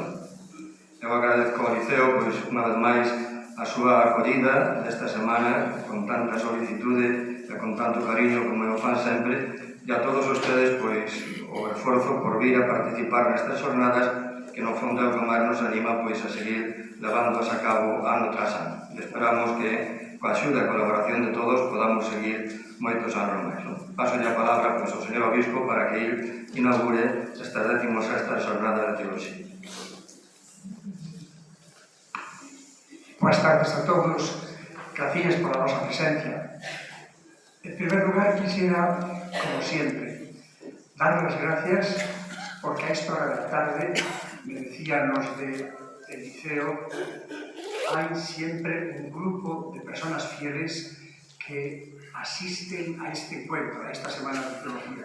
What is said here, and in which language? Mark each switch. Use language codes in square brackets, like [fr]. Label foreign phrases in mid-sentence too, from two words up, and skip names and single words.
[gl] Eu agradezco ao Liceo, pois, unha vez máis, a súa acollida desta semana con tanta solicitude e con tanto cariño como eu fan sempre, e a todos ustedes, pois, o esforzo por vir a participar nestas xornadas que no fondo é o que máis nos anima, pois, a seguir levándoas a cabo ano tras ano. E esperamos que, coa axuda e colaboración de todos, podamos seguir moitos anos máis. Paso a palabra, pois, ao señor Obispo para que ele inaugure estas 16ª xornada de teoloxía. [es] Buenas tardes a todos, gracias por la vosa presencia. En primer lugar, quisiera, como siempre, dar las gracias porque a esta hora de la tarde, me decían los del Liceo, hay siempre un grupo de personas fieles que asisten a este encuentro, a esta semana de teología.